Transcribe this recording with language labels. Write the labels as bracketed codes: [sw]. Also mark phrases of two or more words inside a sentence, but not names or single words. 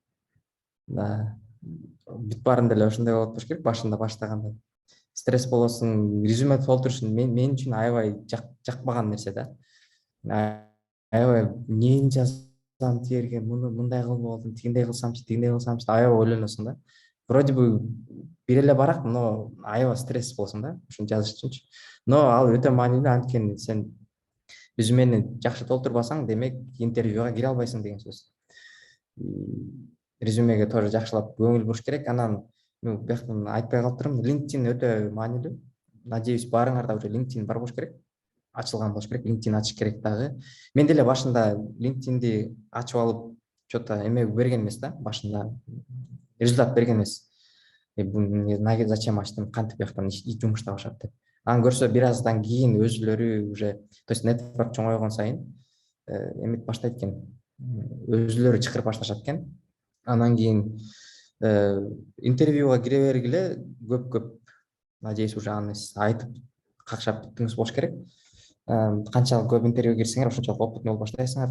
[ky] Бүт баарында эле ошондой болот болуш керек, башында баштаганда. Стресс болосуң, резюме толтуруш мен үчүн аябай жакпаган нерсе да. Аябай эмнени жазсам тиерге, муну мындай кылып болдум, тигиндей кылсамчы, аябай ойлоносуң да. [ru] Вроде бы [ky] бир эле барак, но аябай стресс болсуң да, ушуну жазыш үчүнчү. Но ал өтө маанилүү, анткени сен резюмени жакшы толтурбасаң, демек интервьюга кире албайсың деген сөз. Резюмеге тоже жакшылап көңүл буруш керек. Анан мен бияктан айтпай калыптырмын, LinkedIn өтө маанилүү. Надеюсь, баарыңарда уже LinkedIn бар болуш керек. Ачылган болуш керек, LinkedIn ачыш керек дагы. Мен деле башында LinkedIn'ди ачып алып, что-то эме берген эмес да, башында результат берген эмес. Зачем ачтым, кантип бияктан жумуш табышат деп. Анан көрсө бир аздан кийин өзүлөрү [ru] уже, то есть [ky] нетворк чоңойгон сайын эметип баштайт экен. Өзүлөрү чакырып башташат экен. Анан кийин интервьюга кире бергиле көп, [ru] надеюсь, уже [ky] аны айтып какшап бүттүңүз болуш керек. Канчалык көп интервью кирсеңер, ошончолук опытный болуп баштайсыңар.